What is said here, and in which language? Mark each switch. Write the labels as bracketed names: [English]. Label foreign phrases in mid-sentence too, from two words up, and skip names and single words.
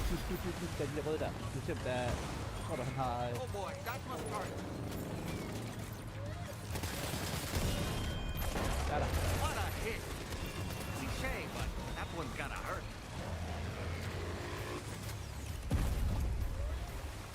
[Danish] Der er de der røde der. Du ser, der tror du, han har... [English] Oh boy, that must hurt. [Danish] Der er der. [English] What a hit. Cliché, but that one's gotta hurt.